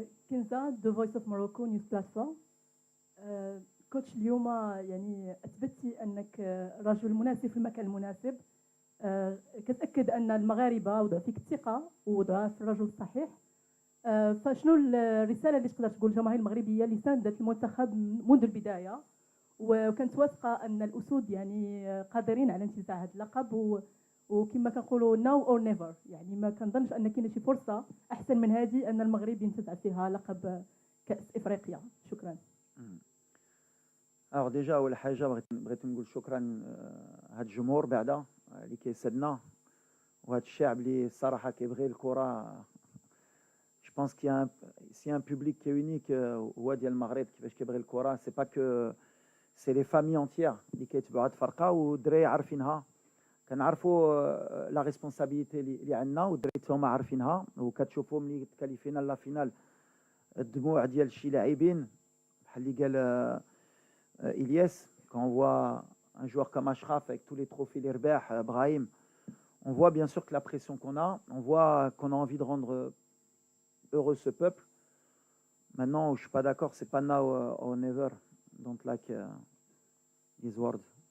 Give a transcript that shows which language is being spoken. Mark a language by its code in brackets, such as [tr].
[ar] كنزة The Voice of Morocco News Platform. كوتش اليوم يعني أثبتي أنك رجل مناسب في المكان المناسب. كتأكد أن المغاربة وضعوا فيك الثقة ووضعها في الرجل الصحيح. فشنو الرسالة اللي تقدر تقول الجماهير المغربية اللي ساندت المنتخب منذ البداية وكانت واثقة أن الأسود يعني قادرين على انتزاع هذا اللقب وكما كنقولوا [en] now or never [ar] يعني ما كنظنش أن كاينه شي فرصة أحسن من هذه أن المغرب ينتزع فيها لقب كأس إفريقيا. شكرا. [fr] Alors déjà [ar] أول حاجة بغيت نقول شكرا هاد الجمهور بعدا اللي كيسدنا وهاد الشعب اللي الصراحة كيبغي الكرة. [fr] Je pense qu'il y a un public qui est unique [ar] هو ديال المغرب كيفاش كيبغي الكرة. [fr] C'est pas que c'est les familles entières [ar] اللي كيتبعوا هاد الفرقة والدراري عارفينها. كنعرفوا لا ريسبونسابيلتي اللي عندنا والدراري هما عارفينها وكتشوفوا ملي تكاليفينا لا فينال الدموع ديال شي لاعبين بحال اللي قال إلياس. [fr] Quand on voit un joueur comme Achraf avec tous les trophées les رباح Brahim, on voit bien sûr que la pression qu'on a, on voit qu'on a envie de rendre heureux ce peuple. Maintenant, je suis pas d'accord, c'est pas [en] now or never. Don't like these words.